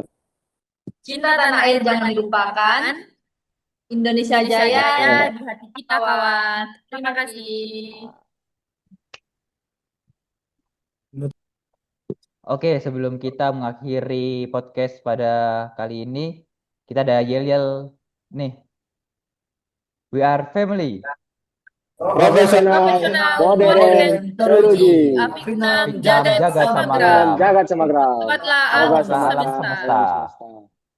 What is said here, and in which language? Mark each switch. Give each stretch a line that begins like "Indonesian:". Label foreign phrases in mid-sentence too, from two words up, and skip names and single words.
Indonesian: Cinta tanah air jangan dilupakan. Indonesia Jaya di hati kita kawan. Terima kasih. Oke, sebelum kita mengakhiri podcast pada kali ini, kita ada yel-yel nih.
English: We are family.
Indonesian: Profesional, Profesional, modern, modern, teknologi. Afiknam, Fiknam
Sanskrit: jagat, jagat samagra. samagram. Jagat Samagram.
Indonesian: Sobatlah Sobatlah alam alam semesta. semesta.